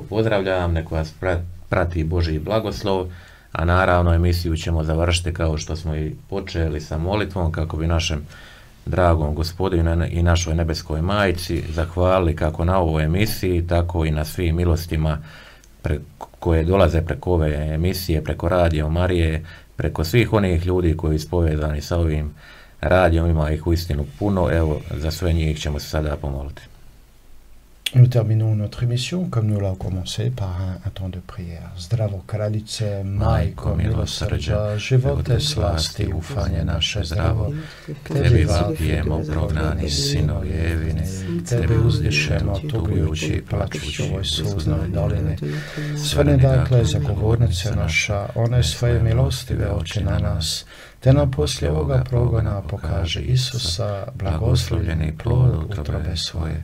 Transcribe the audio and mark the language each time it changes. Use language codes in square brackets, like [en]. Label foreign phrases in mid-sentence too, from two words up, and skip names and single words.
[hr] pozdravljam, nek vas prati Božji blagoslov, a naravno emisiju ćemo završiti kao što smo i počeli sa molitvom kako bi našem dragom Gospodinu i našoj nebeskoj Majci zahvalili kako na ovoj emisiji, tako i na svim milostima koje dolaze preko ove emisije, preko Radio Marije, preko svih onih ljudi koji su povezani sa ovim radijom, ima ih uistinu puno, evo za sve njih ćemo se sada pomoliti. [fr] Nous terminons notre émission comme nous l'avons commencé par un temps de prière. [hr] Zdravo kraljice, majko milosrđa, živote slasti, ufanje naše zdravo. Tebi vapijemo prognani sinovi Evine, Tebi uzdišemo tugujući i plačući u ovoj suznoj dolini. Svrni dakle zagovornice naša, one svoje milostive oči na nas, te nam poslije ovoga progona pokaže Isusa, blagoslovljeni plod utrobe svoje.